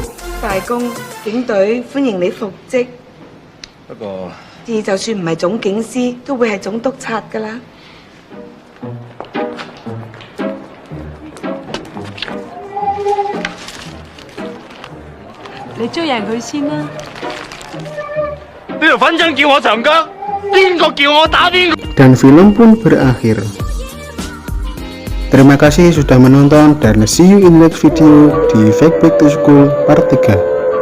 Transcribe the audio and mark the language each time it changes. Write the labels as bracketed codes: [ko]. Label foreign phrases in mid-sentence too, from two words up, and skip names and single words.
[yue] 大公，警隊歡迎你復職。不過至就算唔係總警司，都會係總督察㗎啦。你追贏佢先啦。呢條粉腸叫我長腳，邊個叫我打邊個？ [id] Dan film pun berakhir. Terima kasih sudah menonton dan [en] see you in next video [id] di Fake Back to School Part 3.